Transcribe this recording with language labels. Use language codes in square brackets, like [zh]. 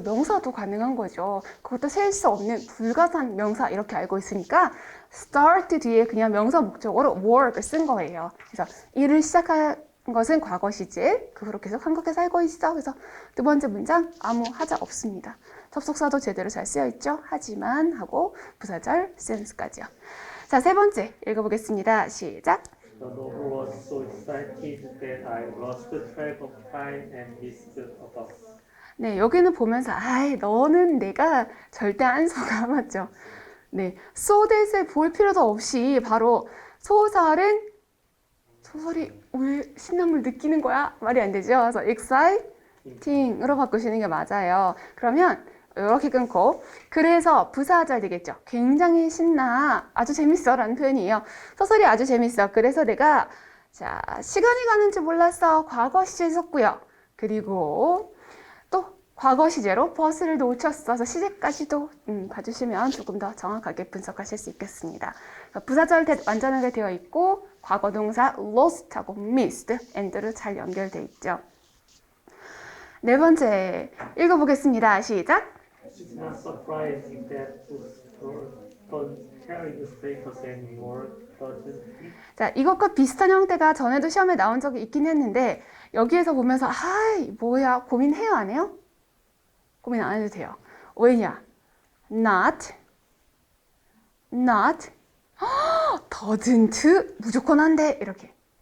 [ko] 명사도 가능한 거죠. 그것도 셀 수 없는 불가산 명사 이렇게 알고 있으니까 start 뒤에 그냥 명사 목적어로 work을 쓴 거예요. 그래서 일을 시작한 것은 과거 시제. 그 후로 계속 한국에 살고 있어. 그래서 두 번째 문장 아무 하자 없습니다. 접속사도 제대로 잘 쓰여 있죠. 하지만 하고 부사절 since까지요. 자, 세 번째 읽어보겠습니다. 시작. [en] The novel was so excited that I lost track of time and missed the bus. [ko] 네, 여기는 보면서 너는 내가 절대 안 속아. 맞죠? 네, so that을 볼 필요도 없이 바로 소설이 왜 신남을 느끼는 거야? 말이 안 되죠? 그래서 exciting으로 바꾸시는 게 맞아요. 그러면 이렇게 끊고 그래서 부사절 되겠죠. 굉장히 신나, 아주 재밌어 라는 표현이에요. 소설이 아주 재밌어. 그래서 내가 시간이 가는 줄 몰랐어. 과거 시제 썼고요. 그리고 또 과거 시제로 버스를 놓쳤어. 그래서 시제까지도 봐주시면 조금 더 정확하게 분석하실 수 있겠습니다. 부사절 완전하게 되어 있고 과거 동사 lost하고 missed, and로 잘 연결되어 있죠. 네 번째 읽어보겠습니다. 시작. [en] It's not surprising that books don't carry the status anymore, doesn't it? [ko] 자, 이것과 비슷한 형태가 전에도 시험에 나온 적이 있긴 했는데 여기에서 보면서 뭐야 고민해요 안 해요? 고민 안 해도 돼요. 왜냐? not doesn't 무조건 한대 이렇게.